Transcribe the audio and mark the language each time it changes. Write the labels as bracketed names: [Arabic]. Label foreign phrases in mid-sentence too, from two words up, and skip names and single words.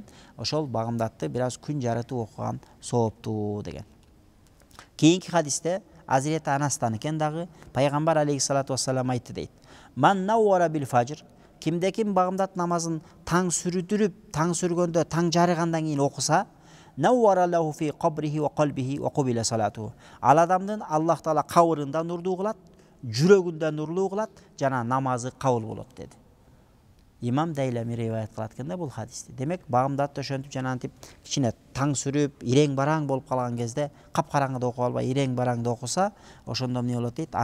[Kyrgyz] Ошол багымдатты бир аз күн жарытып окуган сооптуу деген. Кийинки хадисте Азирети Анастан экен дагы, пайгамбар [Arabic] عليه الصلاة والسلام [Kyrgyz] айтты дейт. [Arabic] من نور بالفجر, [Kyrgyz] кимде ким багымдат намазын таң сүрүдүрүп, таң сүргөндө, таң жарыгандан кийин окуса, [Arabic] نور له في قبره وقلبه وقبلت صلاته. [Kyrgyz] Ал адамдын Аллах таала кабырында нурлуу кылат, жүрөгүндө нурлуу кылат, жана намазы кабыл болот деди. Имам Дейлами риваят кылат экен да бул хадисти. Демек, багымдатты ошентип жана антип кичине таң сүрүп, ирең бараң болуп калган кезде, капкараңгыда окуп албай, ирең бараңда окуса, ошондо эмне болот дейт?